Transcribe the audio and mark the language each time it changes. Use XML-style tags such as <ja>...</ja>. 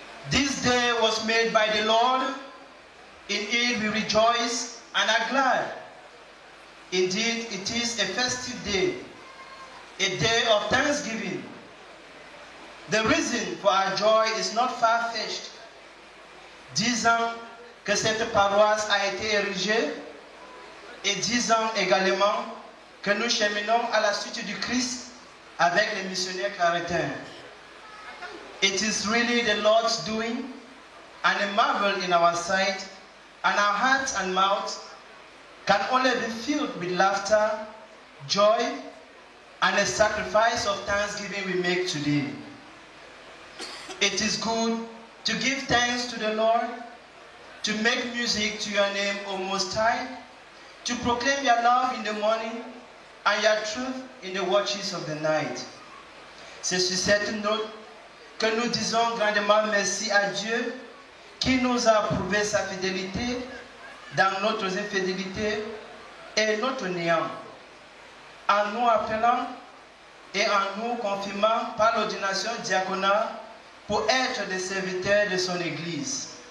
<en>This day was made by the Lord. In it we rejoice and are glad. Indeed, it is a festive day, a day of thanksgiving. The reason for our joy is not far-fetched.</en> <fr>10 ans que cette paroisse a été érigée et 10 ans également que nous cheminons à la suite du Christ avec les missionnaires claritains.</fr> <en>It is really the Lord's doing and a marvel in our sight, and our hearts and mouths can only be filled with laughter, joy, and a sacrifice of thanksgiving we make today. It is good to give thanks to the Lord, to make music to your name, O Most High, to proclaim your love in the morning and your truth in the watches of the night.</en> <fr>C'est sur cette note que nous disons grandement merci à Dieu qui nous a prouvé sa fidélité dans notre infidélité et notre néant, en nous appelant et en nous confirmant par l'ordination diaconale pour être des serviteurs de son Église.</fr>